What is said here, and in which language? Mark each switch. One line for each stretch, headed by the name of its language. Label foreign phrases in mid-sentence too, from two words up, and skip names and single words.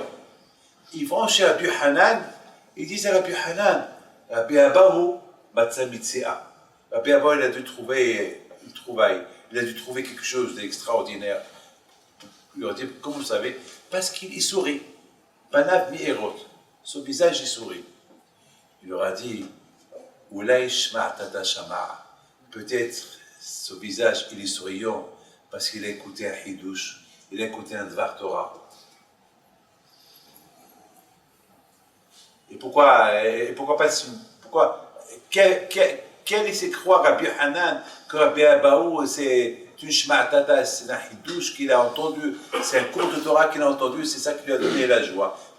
French: Ils vont chez Rabbi Hanan, ils disent à Rabbi Hanan, Rabbi Abahu,
Hebrew: מצא מציאה.
French: Rabbi Abahu, il a dû trouver une trouvaille. Il a dû trouver quelque chose d'extraordinaire. Il leur dit, comment vous savez? Parce qu'il sourit.
Hebrew: פניו מאירות.
French: Son visage, il sourit. Il leur a dit,
Hebrew: אולי שמעתתא שמע.
French: Peut-être son visage, il est souriant parce qu'il a écouté un hidouche, il a écouté un
Hebrew: דבר תורה.
French: Et pourquoi pas? Quel est croire Rabbi Hanan que Rabbi Abahu c'est une shma'atata, c'est un hidouche qu'il a entendu, c'est un cours de Torah qu'il a entendu, c'est ça qui lui a donné la joie.